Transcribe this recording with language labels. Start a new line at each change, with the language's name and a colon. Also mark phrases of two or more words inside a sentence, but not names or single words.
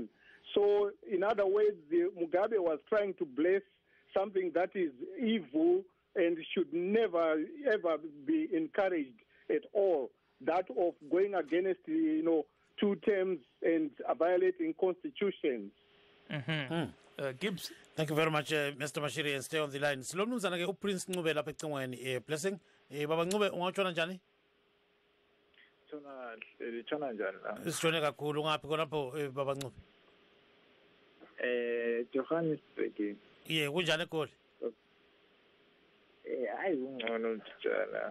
English: So, in other words, Mugabe was trying to bless something that is evil and should never, ever be encouraged at all. That of going against, 2 terms and violating constitutions. Gibbs. Thank you very much, Mr. Mashiri, and stay on the line.
North Ndebele: Silo mnumzana ke uPrince Ncube lapha ecingweni blessing. Baba Ncube ungatshona njani? Tshona njani la? Sitshone kakhulu ngaphi khonapho Baba Ncube? Johannesburg. Ye kunjani eGoli? Hayi ungcono njana.